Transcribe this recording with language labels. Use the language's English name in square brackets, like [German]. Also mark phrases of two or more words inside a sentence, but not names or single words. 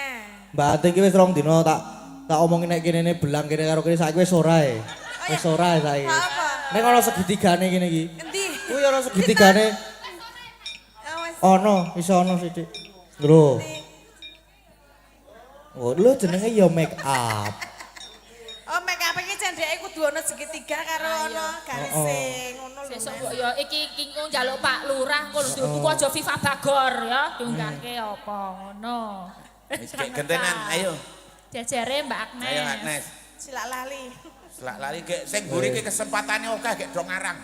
[Javanese] Mbak Ating ki wis rong dina tak omongin nek kene belang kene karo kene saiki wis ora ae. Wis ora ae saiki. Apa? Nek ana segitigane kene iki. Endi? Kuwi ana segitigane. Awas. Ono, iso ono sithik. Lho. Oh, lho jenenge ya [English] make up. [Javanese] Oh, [English] make up [Javanese] iki cendeke kudu ana segitiga karo ana garise ngono lho. Sesuk Mas. kok ya iki njaluk Pak Lurah engko lho tuku aja Viva Bagor ya diunggahke apa ngono. Wis gek gentenan ayo. Jajare Mbak Agnes. Ayo Agnes. Silak lali. Selak lari gek sing mburi ki kesempatane akeh gek do ngarang.